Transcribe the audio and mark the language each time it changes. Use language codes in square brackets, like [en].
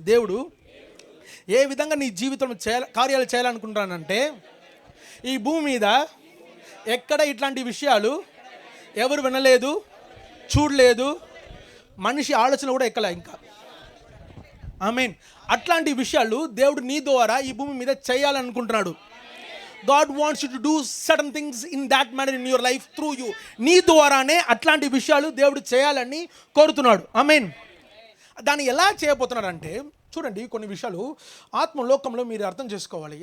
[te] దేవుడు ఏ విధంగా నీ జీవితంలో కార్యాలు చేయాలనుకుంటున్నానంటే, ఈ భూమి మీద ఎక్కడ ఇట్లాంటి విషయాలు ఎవరు వినలేదు, చూడలేదు, మనిషి ఆలోచన కూడా ఎక్కలే ఇంకా. ఆమేన్. అట్లాంటి విషయాలు దేవుడు నీ ద్వారా ఈ భూమి మీద చేయాలనుకుంటున్నాడు. [en] God wants you to do certain things in that manner in your life through you. [te] నీ ద్వారానే అట్లాంటి విషయాలు దేవుడు చేయాలని కోరుతున్నాడు. ఆమేన్. దాన్ని ఎలా చేయబోతున్నారంటే, చూడండి, కొన్ని విషయాలు ఆత్మలోకంలో మీరు అర్థం చేసుకోవాలి.